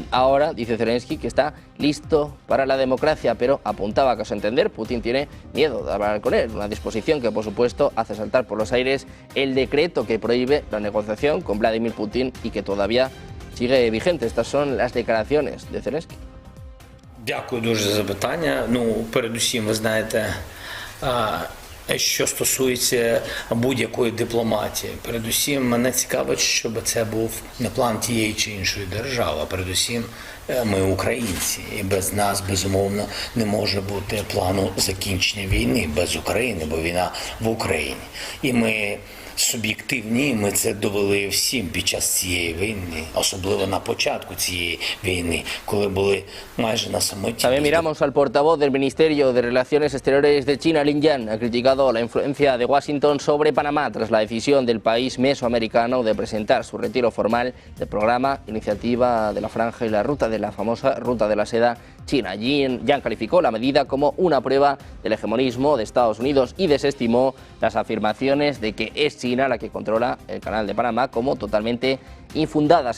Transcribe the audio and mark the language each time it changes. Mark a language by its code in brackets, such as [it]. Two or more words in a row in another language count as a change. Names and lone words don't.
[es] Ahora, dice Zelensky, que está listo para la democracia, pero apuntaba que a su entender Putin tiene miedo de hablar con él, una disposición que por supuesto hace saltar por los aires el decreto que prohíbe la negociación con Vladimir Putin y que todavía sigue vigente. Estas son las declaraciones de Zelensky. [uk] Дякую дуже за запитання. Передусім, ви знаєте, що стосується будь-якої дипломатії. Передусім, мене цікавить, щоб це був не план тієї чи іншої держави, а передусім ми українці. І без нас, безумовно, не може бути плану закінчення війни без України, бо війна в Україні. І ми суб'єктивні, ми це довели всім під час цієї війни, особливо на початку цієї війни, коли були майже на самоті. [es] También miramos al portavoz del Ministerio de Relaciones Exteriores de China, Lin Jian, ha criticado la influencia de Washington sobre Panamá tras la decisión del país mesoamericano de presentar su retiro formal del programa Iniciativa de la Franja y la Ruta de la famosa Ruta de la Seda China. Yang calificó la medida como una prueba del hegemonismo de Estados Unidos y desestimó las afirmaciones de que es China la que controla el Canal de Panamá como totalmente infundadas.